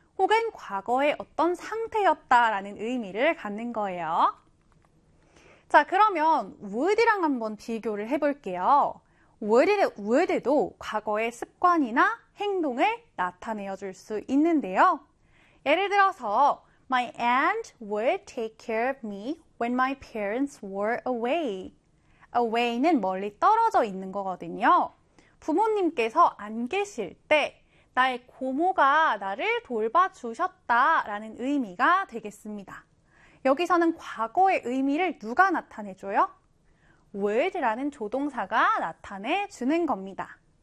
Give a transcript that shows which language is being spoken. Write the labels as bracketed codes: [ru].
[ko] 혹은 과거의 어떤 상태였다라는 의미를 갖는 거예요. 자, 그러면 would이랑 한번 비교를 해볼게요. would에도 과거의 습관이나 행동을 나타내어 줄 수 있는데요. 예를 들어서 [en] My aunt would take care of me when my parents were away. [ko] away는 멀리 떨어져 있는 거거든요. 부모님께서 안 계실 때 나의 고모가 나를 돌봐주셨다라는 의미가 되겠습니다. 여기서는 과거의 의미를 누가 나타내줘요? would라는 조동사가 나타내주는 겁니다.